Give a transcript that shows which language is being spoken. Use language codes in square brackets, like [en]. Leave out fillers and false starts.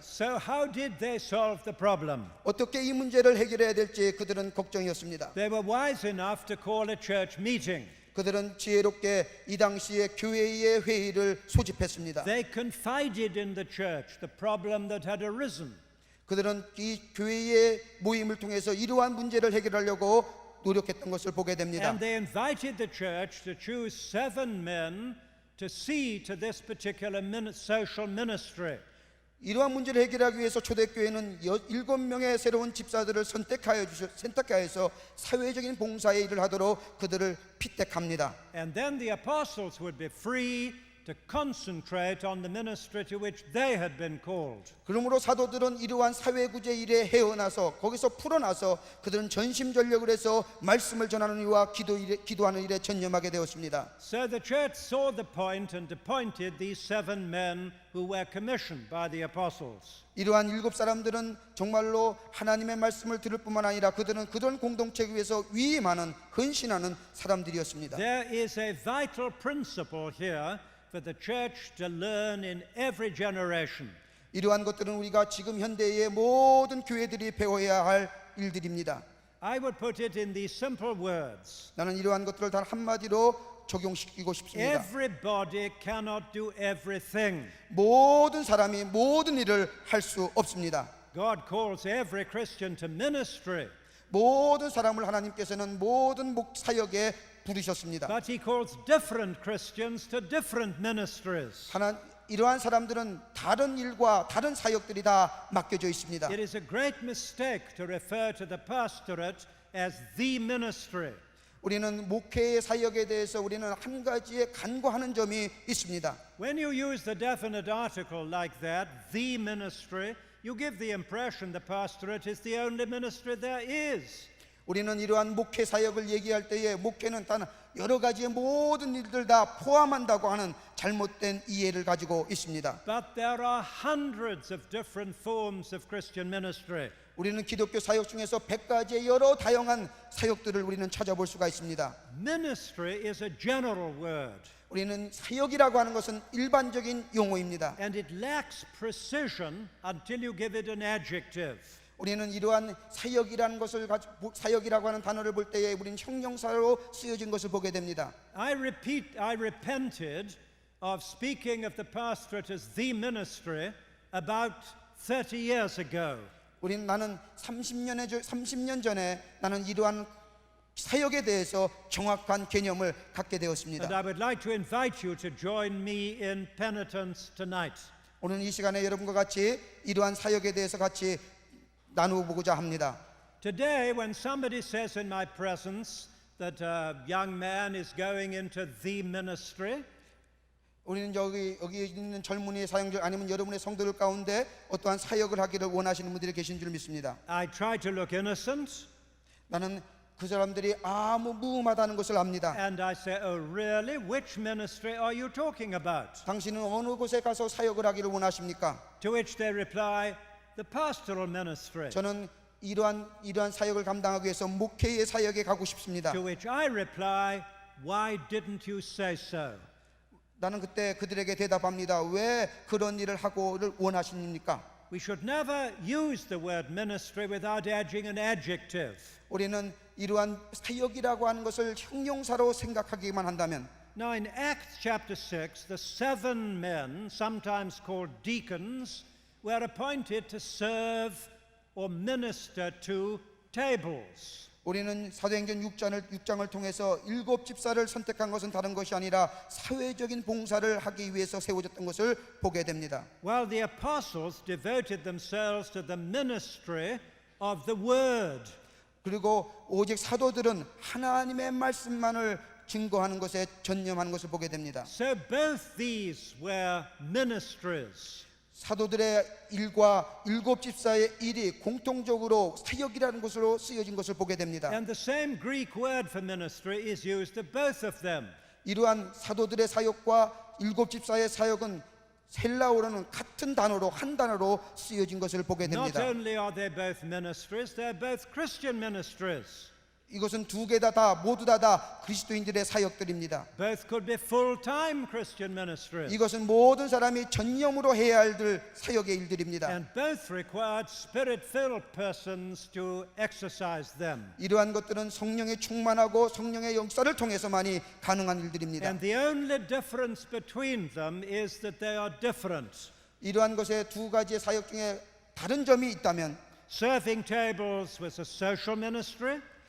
[en] So how did they solve the problem? [ko] 어떻게 이 문제를 해결해야 될지 그들은 걱정이었습니다. [en] They were wise enough to call a church meeting. [ko] 그들은 지혜롭게 이 당시에 교회의 회의를 소집했습니다. [en] They confided in the church the problem that had arisen. [ko] 그들은 이 교회의 모임을 통해서 이러한 문제를 해결하려고 노력했던 것을 보게 됩니다. [en] And they invited the church to choose 7 men to see to this particular social ministry. [ko] 이러한 문제를 해결하기 위해서 초대교회는 7명의 새로운 집사들을 선택하여서 사회적인 봉사의 일을 하도록 그들을 피택합니다. [en] And then the apostles would be free to concentrate on the ministry to which they had been called. [ko] 그러므로 사도들은 이러한 사회구제 일에 헤어나서 거기서 풀어나서 그들은 전심전력을 해서 말씀을 전하는 일과 기도하는 일에 전념하게 되었습니다. [en] So the church saw the point and appointed these 7 men who were commissioned by the apostles. [ko] 이러한 7 사람들은 정말로 하나님의 말씀을 들을 뿐만 아니라 그들은 공동체를 위해서 위임하는 헌신하는 사람들이었습니다. [en] There is a vital principle here for the church to learn in every generation. [ko] 이러한 것들은 우리가 지금 현대의 모든 교회들이 배워야 할 일들입니다. [en] I would put it in these simple words. [ko] 나는 이러한 것들을 단 한마디로 적용시키고 싶습니다. [en] Everybody cannot do everything. [ko] 모든 사람이 모든 일을 할 수 없습니다. [en] God calls every Christian to ministry, [ko] 모든 사람을 하나님께서는 모든 사역에 부르셨습니다. [en] but He calls different Christians to different ministries. [ko] 이러한 사람들은 다른 일과 다른 사역들이 다 맡겨져 있습니다. [en] It is a great mistake to refer to the pastorate as the ministry. [ko] 우리는 목회의 사역에 대해서 우리는 한 가지에 간과하는 점이 있습니다. [en] When you use the definite article like that, the ministry, you give the impression the pastorate is the only ministry there is. [ko] 우리는 이러한 목회 사역을 얘기할 때에 목회는 단 여러 가지의 모든 일들 다 포함한다고 하는 잘못된 이해를 가지고 있습니다. [en] But there are hundreds of different forms of Christian ministry. [ko] 우리는 기독교 사역 중에서 100가지의 여러 다양한 사역들을 우리는 찾아볼 수가 있습니다. [en] Ministry is a general word, [ko] 우리는 사역이라고 하는 것은 일반적인 용어입니다. [en] and it lacks precision until you give it an adjective. [ko] 우리는 이러한 사역이라는 것을 사역이라고 하는 단어를 볼 때에 우리는 형용사로 쓰여진 것을 보게 됩니다. [en] I repented of speaking of the pastorate as the ministry about 30 years ago. [ko] 나는 30년 전에 나는 이러한 사역에 대해서 정확한 개념을 갖게 되었습니다. [en] And I would like to invite you to join me in penitence tonight. [ko] 오늘 이 시간에 여러분과 같이 이러한 사역에 대해서 같이 나누고자 합니다. [en] Today, when somebody says in my presence that a young man is going into the ministry, [ko] 우리는 여기 있는 젊은이의 사역들 아니면 여러분의 성도들 가운데 어떠한 사역을 하기를 원하시는 분들이 계신 줄 믿습니다. [en] I try to look innocent, [ko] 나는 그 사람들이 아무 무음하다는 것을 압니다. [en] and I say, "Oh, really? Which ministry are you talking about?" [ko] 당신은 어느 곳에 가서 사역을 하기를 원하십니까? [en] To which they reply, "The pastoral ministry." [ko] 저는 이러한 사역을 감당하기 위해서 목회의 사역에 가고 싶습니다. [en] To which I reply, "Why didn't you say so?" [ko] 나는 그때 그들에게 대답합니다. 왜 그런 일을 하고를 원하십니까? [en] We should never use the word ministry without adding an adjective. [ko] 우리는 이러한 사역이라고 하는 것을 형용사로 생각하기만 한다면 [en] Now in Acts chapter 6, the 7 men, sometimes called deacons, were appointed to serve or minister to tables. [ko] 우리는 사도행전 6장을 통해서 7 집사를 선택한 것은 다른 것이 아니라 사회적인 봉사를 하기 위해서 세워졌던 것을 보게 됩니다. [en] While the apostles devoted themselves to the ministry of the word. [ko] 그리고 오직 사도들은 하나님의 말씀만을 증거하는 것에 전념하는 것을 보게 됩니다. [en] So both these were ministries. [ko] 사도들의 일과 7 집사의 일이 공통적으로 사역이라는 것으로 쓰여진 것을 보게 됩니다. [en] And the same Greek word for ministry is used of both of them. [ko] 이러한 사도들의 사역과 7 집사의 사역은 헬라어로는 같은 단어로 한 단어로 쓰여진 것을 보게 [en] Not [ko] 됩니다. [en] only are they both ministries, they're both Christian ministries. [ko] 이것은 두 개 다 모두 다 그리스도인들의 사역들입니다. [en] Both could be full-time Christian ministries. [ko] 이것은 모든 사람이 전념으로 해야 할 사역의 일들입니다. [en] And both required spirit-filled persons to exercise them. [ko] 이러한 것들은 성령에 충만하고 성령의 역사를 통해서만이 가능한 일들입니다. [en] And the only difference between them is that they are different. [ko] 이러한 것의 두 가지의 사역 중에 다른 점이 있다면 [en] Serving tables was a social ministry.